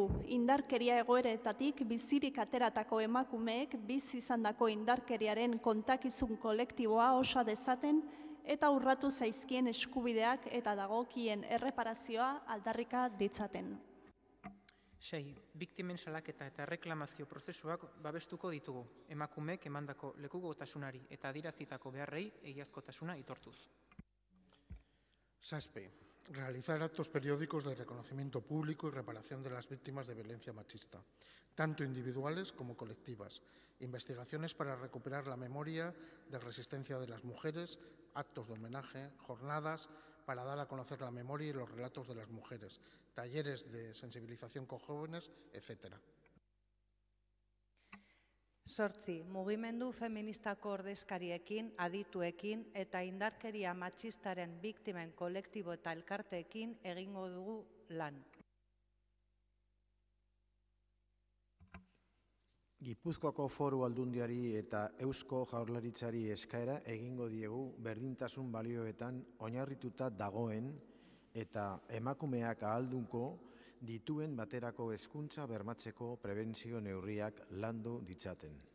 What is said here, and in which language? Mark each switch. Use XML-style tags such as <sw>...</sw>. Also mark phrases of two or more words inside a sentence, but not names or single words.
<eu>Indarkeria egoeretatik bizirik ateratako emakumeek bizi izandako indarkeriaren kontakizun kolektiboa osa dezaten eta urratu zaizkien eskubideak eta dagokien erreparazioa aldarrika ditzaten. 6. Biktimen salaketa eta erreklamazio prozesuak babestuko ditugu, emakumeek emandako lekukotasunari eta adierazitako beharrei egiazkotasuna aitortuz. 7.</eu> <es>Realizar actos periódicos de reconocimiento público y reparación de las víctimas de violencia machista, tanto individuales como colectivas. Investigaciones para recuperar la memoria de resistencia de las mujeres, actos de homenaje, jornadas para dar a conocer la memoria y los relatos de las mujeres, talleres de sensibilización con jóvenes, etc. 8.</es> <eu>Mugimendu feministako ordezkariekin, adituekin eta indarkeria matxistaren biktimen kolektibo eta elkarteekin egingo dugu lan. Gipuzkoako Foru Aldundiari eta Eusko Jaurlaritzari eskaera egingo diegu berdintasun balioetan oinarrituta dagoen eta emakumeak ahaldunko dituen baterako hezkuntza bermatzeko prebentzio neurriak landu ditzaten.</eu>